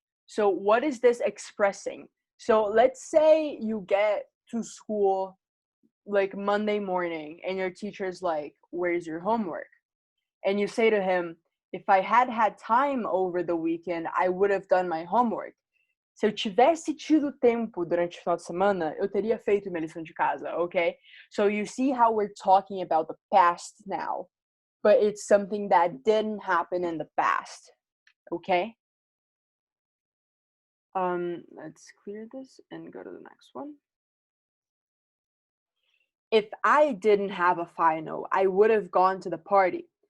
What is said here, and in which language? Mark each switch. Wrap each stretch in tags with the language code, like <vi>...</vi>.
<en>So what is this expressing? So let's say you get to school like Monday morning and your teacher's like, "Where's your homework?" And you say to him, "If I had had time over the weekend, I would have done my homework."</en> <pt>Se eu tivesse tido tempo durante o final de semana, eu teria feito minha lição de casa, okay?</pt> <en>So you see how we're talking about the past now, but it's something that didn't happen in the past, okay? Let's clear this and go to the next one. If I didn't have a final, I would have gone to the party.</en>